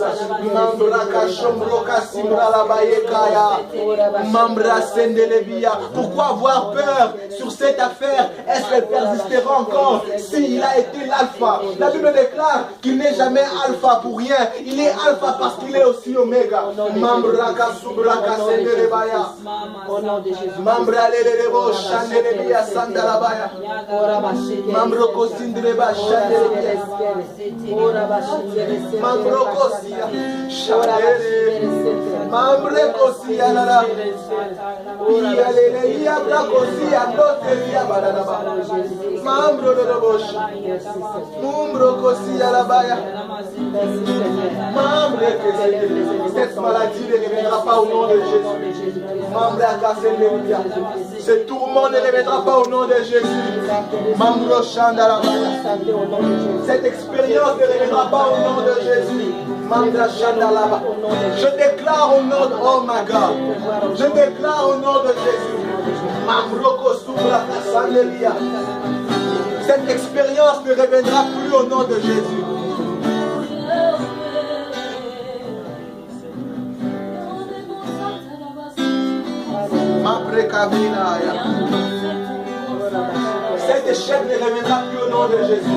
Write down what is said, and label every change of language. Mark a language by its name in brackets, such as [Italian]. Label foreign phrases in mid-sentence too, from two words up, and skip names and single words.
[French] Mambraka Shombroka Simbralabaye Kaya. Mambra Sendelebia. Pourquoi avoir peur sur cette affaire? Est-ce qu'elle persistera encore s'il a été l'alpha? La Bible déclare qu'il n'est jamais alpha pour rien. Il est alpha parce qu'il est aussi oméga. Mambraka Subraka Sendelebaya. Mambra Lelebo Shandelebia Sandalabaya. Mambroko Sindreba Shandelebia. Mambroko Sia Shandele. Mambreko Sia Nara. Ialele Iabrako Sia Blotelia Badaba. Mambro de Bosch. Mumbroko Sia Labaya. Mambreko. Cette maladie ne reviendra pas au nom de Jésus. Mambraka Sendelebia. Ce tourment ne reviendra pas au nom de Jésus. Mambro Shandalabaya. Cette expérience ne reviendra pas au nom de Jésus. Je déclare au nom de [English] oh my God. [French] Je déclare au nom de Jésus. Cette expérience ne reviendra plus au nom de Jésus. Cet échec ne reviendra plus au nom de Jésus.